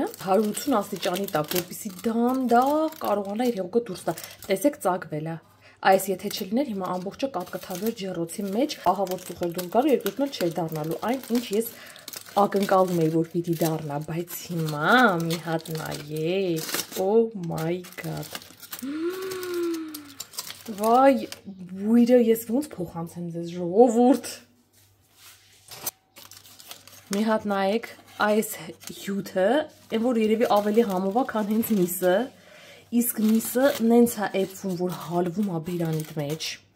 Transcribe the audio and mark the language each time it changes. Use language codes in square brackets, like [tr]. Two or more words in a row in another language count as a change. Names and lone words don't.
[hy] 180 աստիճանի տակ, որպեսզի դանդաղ կարողանա իր հեղուկը դուրս տա։ Տեսեք ծակվել է։ Այս եթե չլիներ, հիմա ամբողջը կատկթալու էր ջեռոցի մեջ, ահա որ ծուխեր դուրս գալու, երկրորդն էլ չէր դառնալու այն, ինչ ես ակնկալում էի, որ պիտի դառնա, բայց հիմա մի հատ նայեք, [en] oh my god, [hy] վայ, բույրը ես ոնց փոխանցեմ ձեզ, ժողովուրդ, մի հատ նայեք, այս հյութը, այն որ երևի ավելի համով է, քան հենց միսը, իսկ միսը նենց է էպվում, որ հալվում է բերանիդ մեջ,